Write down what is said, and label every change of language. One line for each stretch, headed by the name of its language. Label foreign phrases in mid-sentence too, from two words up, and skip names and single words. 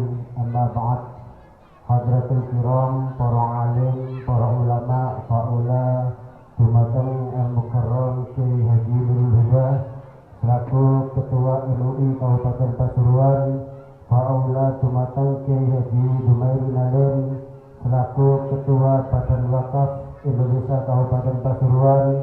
Arabic: أما بعد. حضرات الكرام,
Javanese: para alim, para ulama, faula, dumateng al-mukarram Kyai Haji Nurul Huda selaku Ketua MUI Kabupaten Pasuruan, faula dumateng Kyai Haji Dumairi Nalen selaku Ketua Badan Wakaf Indonesia Kabupaten Pasuruan,